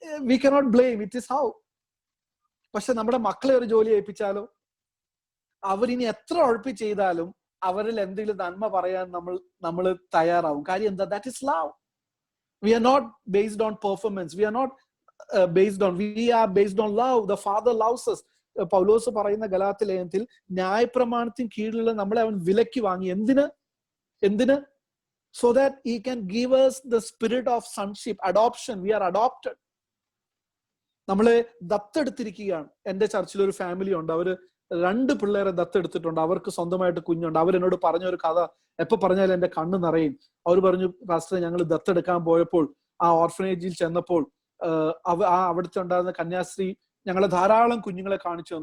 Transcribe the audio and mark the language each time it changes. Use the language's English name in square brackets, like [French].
[English] We cannot blame, it is how. [Malayalam] പക്ഷെ നമ്മുടെ മക്കളെ ഒരു ജോലി ഏൽപ്പിച്ചാലോ, അവരിനി എത്ര ഉഴപ്പി ചെയ്താലും അവരിൽ എന്തെങ്കിലും നന്മ പറയാൻ നമ്മൾ തയ്യാറാവും. കാര്യം എന്താ? [English] That is love. We are not based on performance, we are not we are based on love. The Father loves us. [Malayalam] പൗലോസ് പറയുന്ന ഗലാത്യ ലേഖനത്തിൽ ന്യായപ്രമാണത്തിന് കീഴിലുള്ള നമ്മളെ അവൻ വിലയ്ക്ക് വാങ്ങി. എന്തിന്? [English] so that he can give us the spirit of sonship, adoption. We are adopted. [Malayalam] നമ്മളെ ദത്തെടുത്തിരിക്കുകയാണ്. എന്റെ ചർച്ചിൽ ഒരു ഫാമിലി ഉണ്ട്, അവര് 2 പിള്ളേരെ ദത്തെടുത്തിട്ടുണ്ട്. അവർക്ക് സ്വന്തമായിട്ട് കുഞ്ഞുണ്ട്. അവരെന്നോട് പറഞ്ഞൊരു കഥ എപ്പോ പറഞ്ഞാലും എന്റെ കണ്ണ് നിറയും. അവർ പറഞ്ഞു, പാസ്റ്റർ, ഞങ്ങൾ ദത്തെടുക്കാൻ പോയപ്പോൾ ആ ഓർഫനേജിൽ ചെന്നപ്പോൾ അവിടുത്തെ ഉണ്ടായിരുന്ന കന്യാസ്ത്രീ ഞങ്ങളെ ധാരാളം കുഞ്ഞുങ്ങളെ കാണിച്ചു.